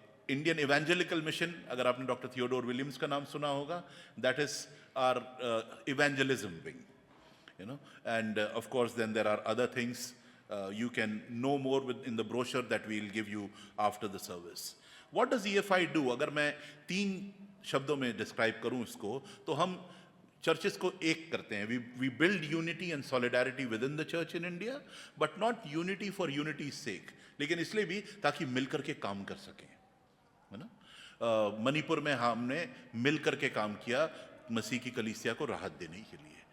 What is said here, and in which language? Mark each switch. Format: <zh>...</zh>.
<en>Indian evangelical mission,</en> <hi>अगर आपने doctor Theodore Williams का नाम सुना होगा,</hi> <en>That is our evangelism wing, you know, and of course then there are other things you can know more in the brochure that we'll give you after the service. What does EFI do?</en> <hi>अगर मैं 3 शब्दों में describe करूं इसको, तो हम churches को एक करते हैं।</hi> <en>we build unity and solidarity within the church in India, but not unity for unity's sake,</en> <hi>लेकिन इसलिए भी ताकि मिलकर के काम कर सकें, है ना। मणिपुर में हमने मिलकर के काम किया मसीह की कलीसिया को राहत देने के लिए।</hi>